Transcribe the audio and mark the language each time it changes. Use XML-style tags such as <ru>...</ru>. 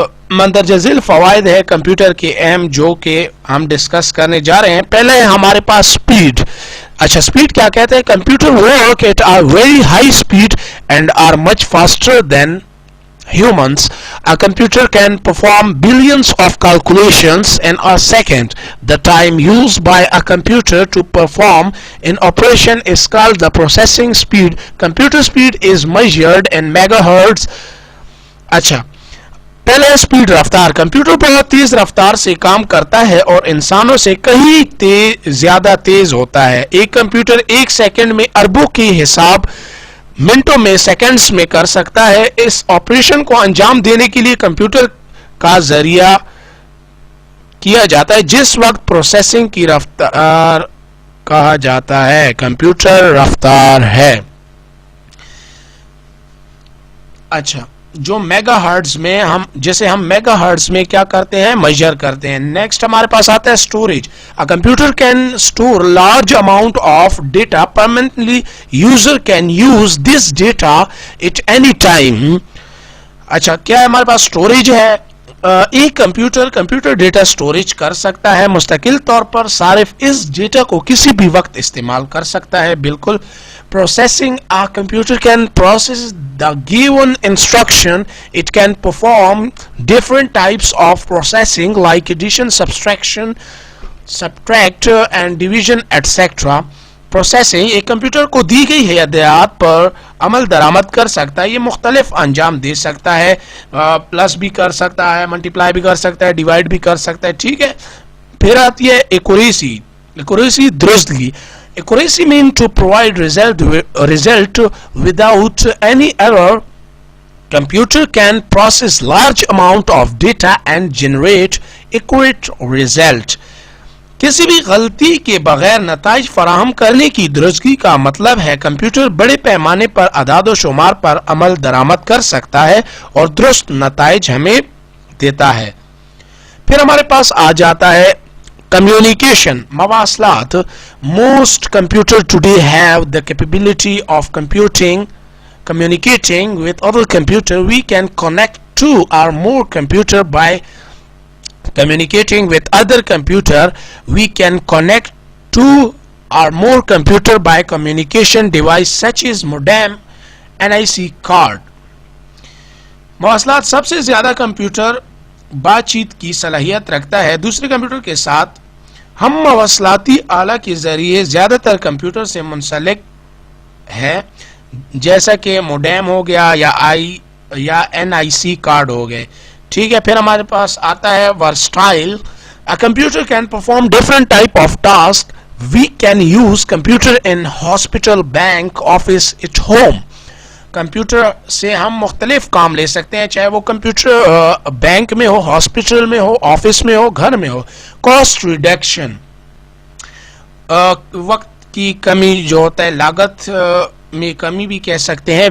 <ur>مندرجہ ذیل فوائد ہے کمپیوٹر کے اہم جو کہ ہم ڈسکس کرنے جا رہے ہیں. پہلے ہمارے پاس سپیڈ. اچھا, سپیڈ کیا کہتے ہیں؟</ur> <en>Computer work at a very high speed and are much faster than humans. A computer can perform billions of calculations in a second. The time used by a computer to perform an operation is called the processing speed. Computer speed is measured in megahertz.</en> <ur>اچھا, پہلے speed رفتار. Computer بہت تیز رفتار سے کام کرتا ہے اور انسانوں سے کہیں زیادہ تیز ہوتا ہے. ایک کمپیوٹر ایک سیکنڈ میں اربوں کی حساب منٹوں میں سیکنڈز میں کر سکتا ہے. اس آپریشن کو انجام دینے کے لیے کمپیوٹر کا ذریعہ کیا جاتا ہے جس وقت پروسیسنگ کی رفتار کہا جاتا ہے. کمپیوٹر رفتار ہے. اچھا, جو میگا ہرٹز میں جسے ہم میگا ہرٹز میں کیا کرتے ہیں؟ میجر کرتے ہیں. نیکسٹ ہمارے پاس آتا ہے storage.</ur> <en>A computer can store large amount of data permanently. User can use this data at any time.</en> <ur>اچھا, کیا ہمارے پاس اسٹوریج ہے؟ ایک کمپیوٹر ڈیٹا اسٹوریج کر سکتا ہے مستقل طور پر. صارف اس ڈیٹا کو کسی بھی وقت استعمال کر سکتا ہے. بالکل. Processing.</ur> <en>A computer can process the given instruction. It can perform different types of processing like addition, subtraction, subtract and division etc.</en> <ur>Processing ایک کمپیوٹر کو دی گئی ہدایات پر عمل درآمد کر سکتا ہے. یہ مختلف انجام دے سکتا ہے. پلس بھی کر سکتا ہے, ملٹیپلائی بھی کر سکتا ہے, ڈیوائڈ بھی کر سکتا ہے. ٹھیک ہے. پھر آتی ہے ایکوریسی. ایکوریسی درستگی.</ur> <en>Accuracy means to provide result without any error. Computer can process large amount of data and generate accurate result.</en> <ur>کسی بھی غلطی کے بغیر نتائج فراہم کرنے کی درستگی کا مطلب ہے کمپیوٹر بڑے پیمانے پر اعداد و شمار پر عمل درآمد کر سکتا ہے اور درست نتائج ہمیں دیتا ہے. پھر ہمارے پاس آ جاتا ہے communication, مواصلات.</ur> <en>Most computers today have the capability of communicating with other computer. We can connect two or more computer by communicating with other computer. We can connect two or more computer by communication device such as modem, NIC card.</en> <ur>مواصلات. سب سے زیادہ computer بات چیت کی صلاحیت رکھتا ہے دوسرے کمپیوٹر کے ساتھ. ہم مواصلاتی آلہ کے ذریعے زیادہ تر کمپیوٹر سے منسلک ہے جیسا کہ موڈیم ہو گیا یا NIC کارڈ ہو گئے. ٹھیک ہے. پھر ہمارے پاس آتا ہے versatile.</ur> <en>A computer can perform different type of task. We can use computer in hospital, bank, office, at home.</en> <ur>Computer سے ہم مختلف کام لے سکتے ہیں چاہے وہ کمپیوٹر بینک میں ہو, ہاسپٹل میں ہو, آفس میں ہو, گھر میں ہو.</ur> <en>Cost reduction.</en> <ur>وقت کی کمی جو ہوتا ہے, لاگت میں کمی بھی کہہ سکتے ہیں.</ur>